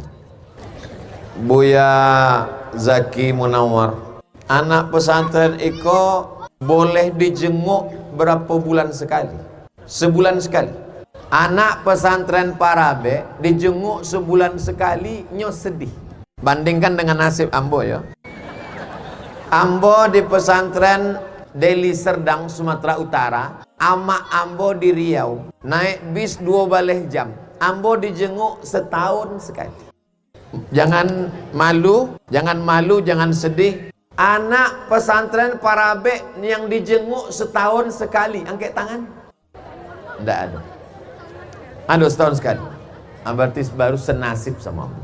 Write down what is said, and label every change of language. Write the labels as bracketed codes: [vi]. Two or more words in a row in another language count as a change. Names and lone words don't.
[id] Buya Zaki Munawar, anak pesantren Iko boleh dijenguk berapa bulan sekali? Sebulan sekali. Anak pesantren Parabe dijenguk sebulan sekali, [min] nyo sedih. [id] Bandingkan dengan nasib Ambo ya. [min] Ambo di pesantren Deli Serdang, Sumatera Utara, ama Ambo di Riau, naik bis 2 baleh jam. [id] Ambo dijenguk setahun sekali. Jangan malu, jangan sedih. Anak pesantren Parabe yang dijenguk setahun sekali, angkat tangan. Tidak ada. Aduh, setahun sekali. Berarti baru senasib sama Ambo.